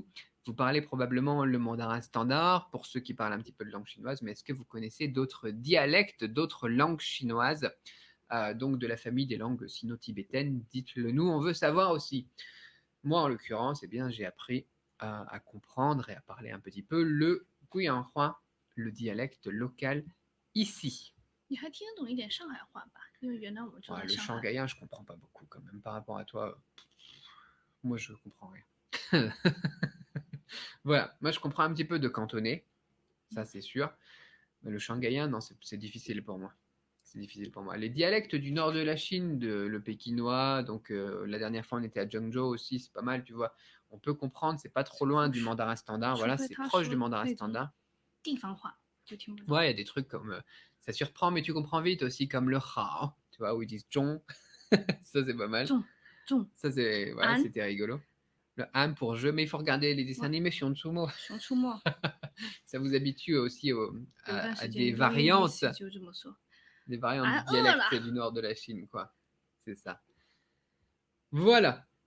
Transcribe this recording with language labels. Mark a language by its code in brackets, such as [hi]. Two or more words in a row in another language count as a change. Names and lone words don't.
[fr] Vous parlez probablement le mandarin standard, pour ceux qui parlent un petit peu de langue chinoise, mais est-ce que vous connaissez d'autres dialectes, d'autres langues chinoises, donc de la famille des langues sino-tibétaines? Dites-le nous, on veut savoir aussi. Moi, en l'occurrence, eh bien, j'ai appris à comprendre et à parler un petit peu le Guyanhua, le dialecte local ici. [zh] 你还听得懂一点上海话吧？因为原来我们住 [fr] Ouais, [zh] 在 [fr] le [zh] 上海。 [fr] shanghaïen, je comprends pas beaucoup quand même par rapport à toi. Moi, je comprends rien. Voilà, moi je comprends un petit peu de cantonais, ça c'est sûr. Mais le shanghaïen, non, c'est difficile pour moi. C'est difficile pour moi. Les dialectes du nord de la Chine, le pékinois, donc la dernière fois on était à Zhengzhou aussi, c'est pas mal, tu vois. On peut comprendre, c'est pas trop [zh] 是 [fr] loin [zh] 不 [fr] du [zh] 是？ [fr] mandarin standard, [zh] 除 [fr] voilà, [zh] 非 [fr] c'est [zh] 他 [fr] proche du [zh] 说 [fr] mandarin [zh] 那种 [fr] standard. [zh] 地方话，就听不懂。 [fr] Ouais, il y a des trucs comme ça surprend, mais tu comprends vite aussi, comme le hao, tu vois, où ils disent zhong, ça c'est pas mal. [zh] 重重 [fr] Ça c'est, voilà, [zh] 安 [fr] c'était rigolo. Le han pour jeu, mais il faut regarder les dessins ，ouais， animés sur Tsumo. [zh] 熊出没。 [fr] Ça vous habitue aussi [zh] 有段 [fr] à [zh] 时 [fr] des [zh] 间录音 [fr] variantes [zh] 时就这么说。 [fr] des variantes [zh] 俺 [fr] du [zh] 饿了。 [fr] dialecte du nord de la Chine, quoi. C'est ça. Voilà.